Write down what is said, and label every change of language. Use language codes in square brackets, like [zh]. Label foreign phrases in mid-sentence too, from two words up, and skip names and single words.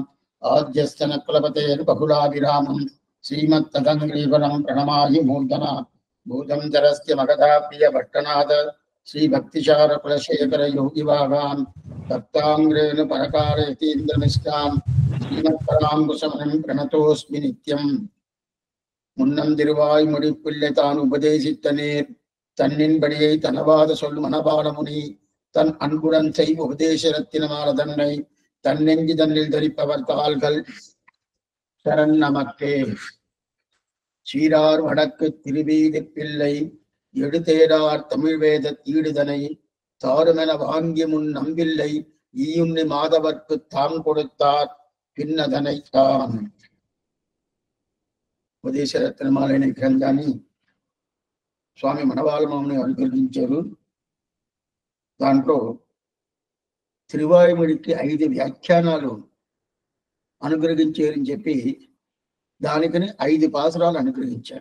[sa] आद्यस्य न कुलपतेर्बहुलाभिरामं श्रीमत्तदङ्ग्रीवनं प्रणमामि मूर्धना भूतं चरस्य मगधा प्रियभट्टनाथ श्रीभक्तिशारकुलशेखर योगिवागान् भक्ताङ्ग्रेण परकालयतीन्द्रनिष्ठां श्रीमत्पराङ्कुशमनं प्रणतोऽस्मि नित्यम् [ta] முன்னம் திருவாய் முடிப்பிள்ளை தான் உபதேசித்த நேர் தன்னின்படியை தனவாத சொல் மனபாலமுனி தன் அன்புடன் செய் உபதேசரத்தினமால தன்னை தன்னெஞ்சி தன்னில் தரிப்பவர் தாள்கள் சரண் நமக்கே. சீரார் வடக்கு திருவீதி பிள்ளை எடுத்தேடார் தமிழ் வேத தீடுதனை தாருமென வாங்கி முன் நம்பில்லை ஈயுண்ணி மாதவர்க்கு தாம் கொடுத்தார் பின்னதனை தான். [te] ఉపదేశరత్నమాల అనే గ్రంథాన్ని స్వామి మనవాళమాముని అనుగ్రహించారు. దాంట్లో తిరువాయుముడికి 5 వ్యాఖ్యానాలు అనుగ్రహించారని చెప్పి దానికని 5 పాసురాలు అనుగ్రహించారు.